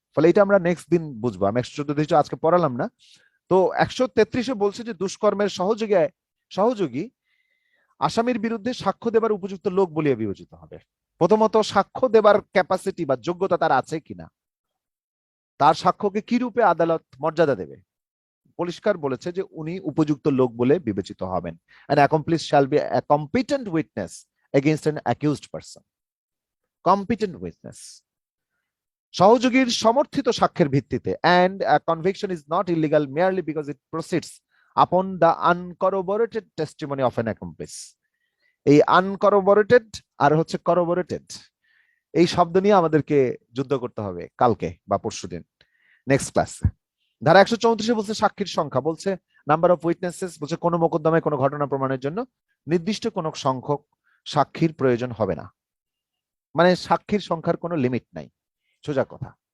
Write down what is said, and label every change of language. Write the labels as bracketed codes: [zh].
[bn] ফলে এটা আমরা নেক্সট দিন বুঝবো, আমি 114 আজকে পড়ালাম না। তো 133-এ বলছে যে দুষ্কর্মের সহযোগী আসামির বিরুদ্ধে সাক্ষ্য দেবার উপযুক্ত লোক বলিয়া বিবেচিত হবে। প্রথমত, সাক্ষ্য দেবার ক্যাপাসিটি বা যোগ্যতা তার আছে কিনা, তার সাক্ষ্যকে কি রূপে আদালত মর্যাদা দেবে। পরিষ্কার বলেছে যে উনি উপযুক্ত লোক বলে বিবেচিত হবেন। [en] An accomplice shall be a competent witness against an accused person. Competent witness. [bn] সহযোগীর সমর্থিত সাক্ষ্যের ভিত্তিতে, [en] and a conviction is not illegal merely because it proceeds upon the uncorroborated testimony of an accomplice. [bn] এই আনকরোবোরেটেড আর হচ্ছে করোবোরেটেড, এই শব্দ নিয়ে আমাদেরকে যুদ্ধ করতে হবে কালকে বা পরশুদিন নেক্সট ক্লাসে। ধারা 134-এ বলছে সাক্ষীর সংখ্যা, বলছে নাম্বার অফ উইটনেসেস, বলছে কোনো মোকদ্দমায় কোনো ঘটনা প্রমাণের জন্য নির্দিষ্ট কোনো সংখ্যক সাক্ষীর প্রয়োজন হবে না, মানে সাক্ষীর সংখ্যার কোনো লিমিট নাই, সোজা কথা।